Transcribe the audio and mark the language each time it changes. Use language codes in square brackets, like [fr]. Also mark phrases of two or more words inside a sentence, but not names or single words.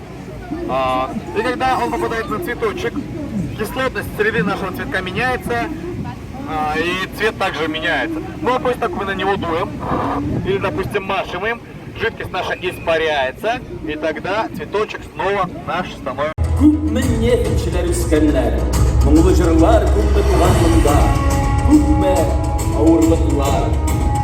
[ru] И когда он попадает на цветочек, кислотность среды нашего цветка меняется, и цвет также меняется. Ну а после того, как мы на него дуем, или, допустим, машем им, жидкость наша испаряется, и тогда цветочек снова наш становится. [tt] Күпме нефтчеләр үскәннәр, моңлы җырлар күпме туган монда, күпме авырлыклар.